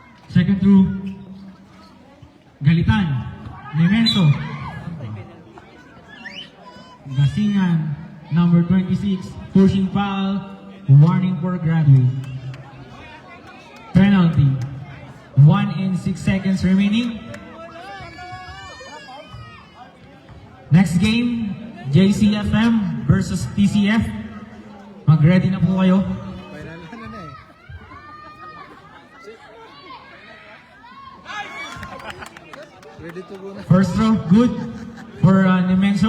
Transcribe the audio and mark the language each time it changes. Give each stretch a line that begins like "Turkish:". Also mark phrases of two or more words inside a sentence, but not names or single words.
English: Second through. Galitan. Nemenso. Gasingan. Number 26. Pushing foul. Warning for graduate. Penalty. 1 and 6 seconds remaining. Next game, JCFM versus TCF.
Filipino: Mag-ready na po kayo.
English: Final
Filipino: na eh.
English: Ready to go na. First throw, good for Nemenso.